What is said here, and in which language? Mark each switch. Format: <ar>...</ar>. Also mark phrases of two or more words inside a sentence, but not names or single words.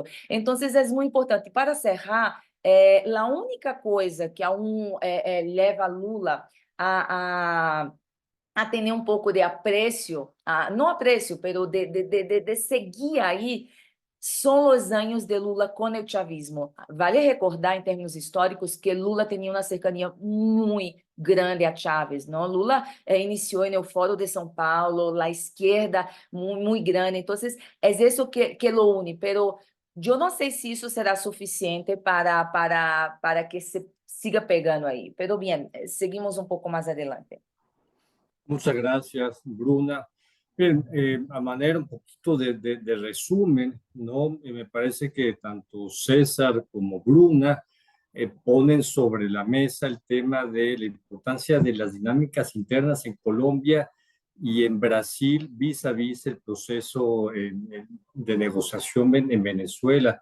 <pt>Então, é muito importante. Para cerrar, a única coisa que leva Lula a ter um pouco de apreço, não apreço, mas de seguir aí, são os anos de Lula com o chavismo. Vale recordar, em termos históricos, que Lula tinha uma cercania muito grande a Chávez, não? Lula iniciou no Fórum de São Paulo, a esquerda muito grande, então é isso que</pt> <es>lo une, pero</es> <pt>eu não sei se isso será suficiente para que se siga pegando aí.</pt> <es>Pero bien, seguimos</es> <pt>um pouco mais</pt> <es>adelante. Muchas gracias, Bruna. Bien, a manera un poquito de resumen, ¿no? Me parece que tanto César como Bruna ponen sobre la mesa el tema de la importancia de las dinámicas internas en Colombia y en Brasil vis a vis el proceso de negociación en Venezuela.</es>